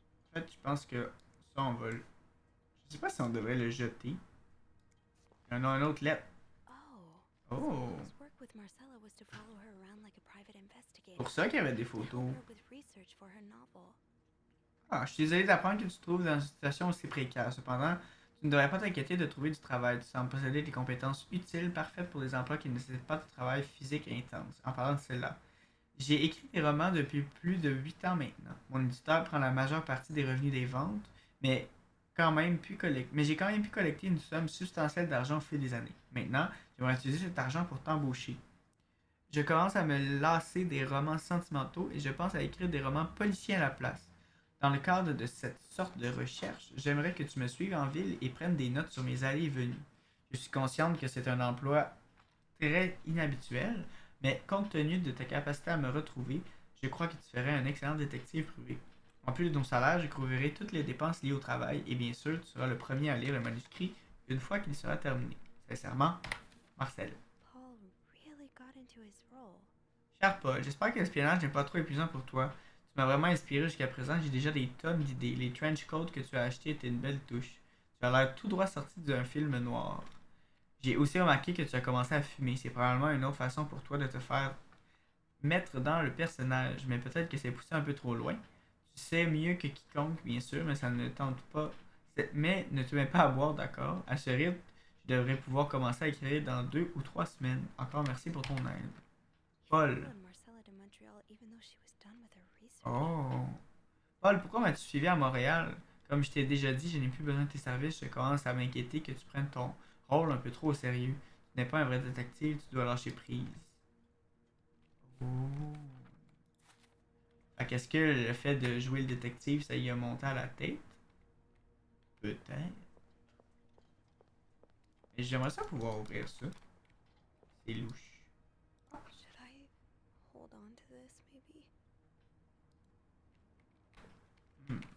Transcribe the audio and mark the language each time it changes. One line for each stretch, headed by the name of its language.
French: En fait, je pense que ça, on va le... Je sais pas si on devrait le jeter. Il y en a un autre lettre. Oh. Oh!
English: His work with Marcella was to follow her around like a private investigator.
French: Pour ça qu'il y avait des
English: and photos. help her with research for her novel.
French: Ah, je suis désolé d'apprendre que tu te trouves dans une situation aussi précaire. Cependant, tu ne devrais pas t'inquiéter de trouver du travail. Tu sembles posséder des compétences utiles, parfaites pour des emplois qui ne nécessitent pas de travail physique intense. En parlant de cela, j'ai écrit des romans depuis plus de 8 ans maintenant. Mon éditeur prend la majeure partie des revenus des ventes, mais j'ai quand même pu collecter une somme substantielle d'argent au fil des années. Maintenant, j'aimerais utiliser cet argent pour t'embaucher. Je commence à me lasser des romans sentimentaux et je pense à écrire des romans policiers à la place. Dans le cadre de cette sorte de recherche, j'aimerais que tu me suives en ville et prennes des notes sur mes allées et venues. Je suis consciente que c'est un emploi très inhabituel, mais compte tenu de ta capacité à me retrouver, je crois que tu ferais un excellent détective privé. En plus de ton salaire, je couvrirai toutes les dépenses liées au travail et bien sûr, tu seras le premier à lire le manuscrit une fois qu'il sera terminé. Sincèrement, Marcel.
English: Paul really got into his role.
French: Cher Paul, j'espère que l'espionnage n'est pas trop épuisant pour toi. Tu m'as vraiment inspiré jusqu'à présent, j'ai déjà des tonnes d'idées. Les trench coats que tu as achetés étaient une belle touche. Tu as l'air tout droit sorti d'un film noir. J'ai aussi remarqué que tu as commencé à fumer. C'est probablement une autre façon pour toi de te faire mettre dans le personnage, mais peut-être que c'est poussé un peu trop loin. Tu sais mieux que quiconque, bien sûr, mais ça ne tente pas. Mais ne te mets pas à boire, d'accord? À ce rythme, je devrais pouvoir commencer à écrire dans 2 ou 3 semaines. Encore merci pour ton aide. Paul.
English: Followed Marcella to Montreal even though she was done with her research. Oh.
French: Paul, pourquoi m'as-tu suivi à Montréal? Comme je t'ai déjà dit, je n'ai plus besoin de tes services. Je commence à m'inquiéter que tu prennes ton rôle un peu trop au sérieux. Tu n'es pas un vrai détective, tu dois lâcher prise. Oh. Fait qu'est-ce que le fait de jouer le détective, ça y a monté à la tête? Peut-être. Mais j'aimerais ça pouvoir ouvrir ça. C'est louche.
English: Should I hold on to this, maybe?